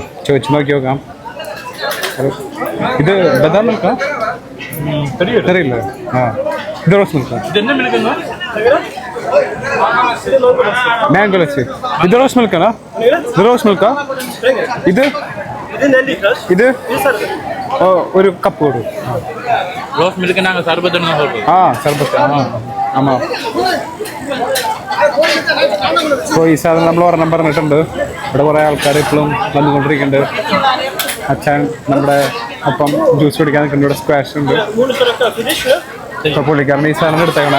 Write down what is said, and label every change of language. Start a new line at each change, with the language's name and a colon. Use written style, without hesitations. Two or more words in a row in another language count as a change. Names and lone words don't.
Malayalam: ചോദിച്ചു നോക്കി നോക്കാം. ഇത് ബദാം മിൽക്കാ അറിയില്ല. ആ ഇത് റോസ് മിൽക്കാ, മാംഗോ ലസ്സി. ഇത് റോസ് മിൽക്കാണോ? ഇത് റോസ് മിൽക്കാ. ഇത് ഇത് ഒരു കപ്പ് കൊടുക്കും.
Tamil: ரோஸ் மில்க் நாங்க சர்பத்துன்னு சொல்றோம்.
Malayalam: ആ സർബത്ത്. ആ ആമാ. അപ്പോൾ ഈ സാധനം നമ്മൾ ഒരെണ്ണം പറഞ്ഞിട്ടുണ്ട്. ഇവിടെ കുറേ ആൾക്കാർ ഇപ്പോഴും വന്നുകൊണ്ടിരിക്കുന്നുണ്ട്. അച്ഛൻ നമ്മുടെ ഒപ്പം ജ്യൂസ് കുടിക്കാൻ നിൽക്കുന്നുണ്ട്. ഇവിടെ സ്ക്വാഷ് ഉണ്ട്. ഇപ്പോൾ പുള്ളിക്കാരൻ ഈ സാധനം എടുത്തേക്കണേ.